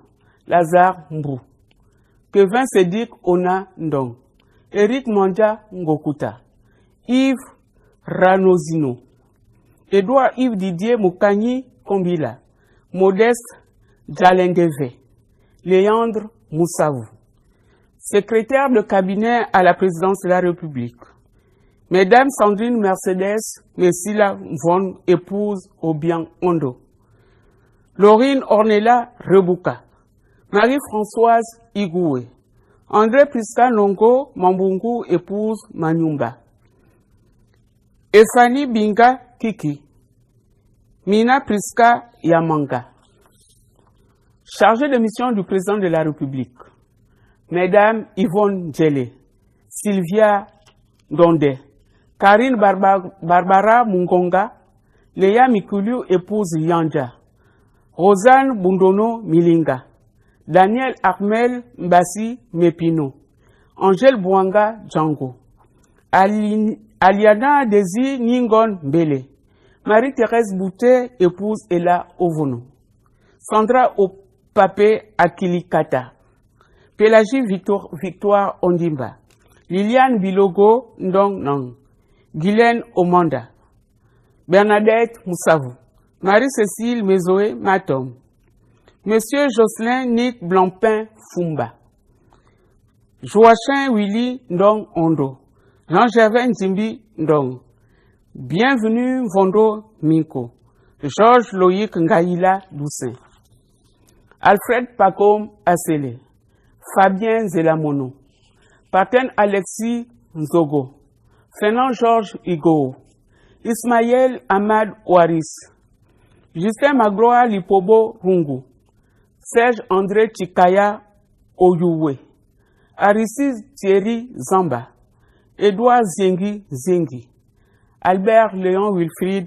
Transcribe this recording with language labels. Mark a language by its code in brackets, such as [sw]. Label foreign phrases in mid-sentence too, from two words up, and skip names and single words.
[fr] Lazare Mbou. Kevin Sédic Ona Ndong. Eric Mondia Ngokuta. Yves Ranozino. Edouard Yves Didier Moukani Kombila. Modeste Djalendeve. Léandre Moussavou. Secrétaire de cabinet à la présidence de la République. Mesdames Sandrine Mercedes Messila Von, épouse Obiang Ondo. Laurine Ornella Rebuka. Marie-Françoise Igoué. André Priska Nongo Mambungu, épouse Manyumba. Efani Binga Kiki. Mina Priska Yamanga. Chargée de mission du président de la République. Mesdames Yvonne Djele. Sylvia Donde. Karine Barbara Mungonga. Léa Mikulu, épouse Yanja. Rosanne Bundono Milinga. Daniel Armel Mbassi Mepino. Angèle Bouanga Django. Aliana Desi Ningon Mbele. Marie-Thérèse Boutet, épouse Ella Ovono. Sandra Opapé Akilikata. Pélagie Victoire Ondimba. Liliane Bilogo Ndong Nang. Guylaine Omanda. Bernadette Moussavou. Marie-Cécile Mezoé Matom. Monsieur Jocelyn Nick Blancpain Fumba, Joachim Willy Ndong Ondo, Jean-Gervais Nzimbi Ndong, Bienvenue Vondo Minko, Georges Loïc Ngaïla Doussin, Alfred Pacom Assele, Fabien Zelamono, Paten Alexis Nzogo, Fernand Georges Igo, Ismaël Ahmad Ouaris, Justin Magloa Lipobo Rungu, Serge André Chikaya Oyouwe, Aristide Thierry Zamba, Edouard Zengi Zengi, Albert Léon Wilfried